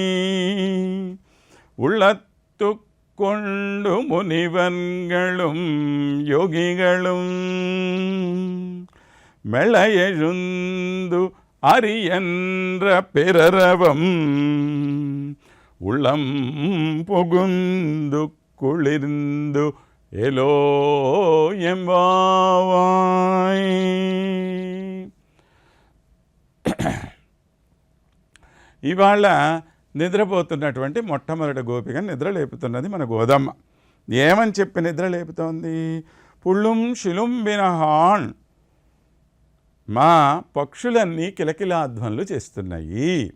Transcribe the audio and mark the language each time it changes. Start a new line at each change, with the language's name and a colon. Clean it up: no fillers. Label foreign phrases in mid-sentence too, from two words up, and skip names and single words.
Tamil: உள்ளத்து கொண்டு முனிவன்களும் யோகிகளும் மெளையெழுந்து அரியன்ற பிறரவம் உள்ளம் புகுந்து குளிர்ந்து எலோ எம்பாவாய்.
Telugu: ఇవాళ నిద్రపోతున్నటువంటి మొట్టమొదటి గోపిక నిద్ర లేపుతున్నది మన గోదమ్మ. ఏమని చెప్పి నిద్ర లేపుతోంది?
Tamil: புள்ளும் சிலம்பினகாண்,
Telugu: మా పక్షులన్నీ కిలకిలాధ్వనులు చేస్తున్నాయి.